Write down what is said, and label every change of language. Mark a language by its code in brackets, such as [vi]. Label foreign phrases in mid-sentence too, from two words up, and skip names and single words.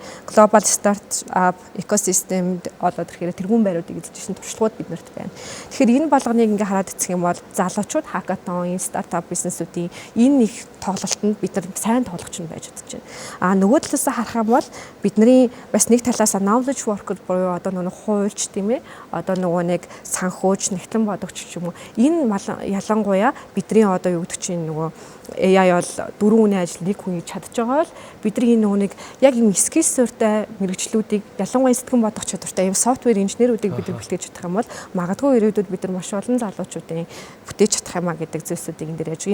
[mn] Global Startup Ecosystem одоо тэгэхээр тэргүүн байруудыг эзэлжсэн туршлагууд биднэрт байна. Тэгэхээр энэ болгоныг ингээ хараад эцэх юм бол залуучууд хакатон, стартап бизнесүүдийн энэ их тоглолтод бид нар сайн тоглогч нь байж чадж байна. Нөгөө талаасаа харах юм бол бидний бас нэг талаасаа [en] knowledge worker [mn] буюу одоо нөгөө хуульч тийм ээ. Одоо нөгөө нэг санхүүж, нэгтлэн бодогч ч юм уу. Энэ ялангуяа бидний одоо юу гэдэг чинь нөгөө AI бол 4 үний ажил нэг хүн хийж чадж байгаа бол бидний нөгөө нэг яг юм skill суурьтай мэрэгчлүүдийг ялангуяа сэтгэн бодох чадвартай юм софтвер инженерүүдийг бид нар бэлтгэж чадах юм бол магадгүй ирээдүйд бид нар маш олон залуучуудын бүтээж чадах юмаа гэдэг зүйлсүүдийг энэ дээр яаж.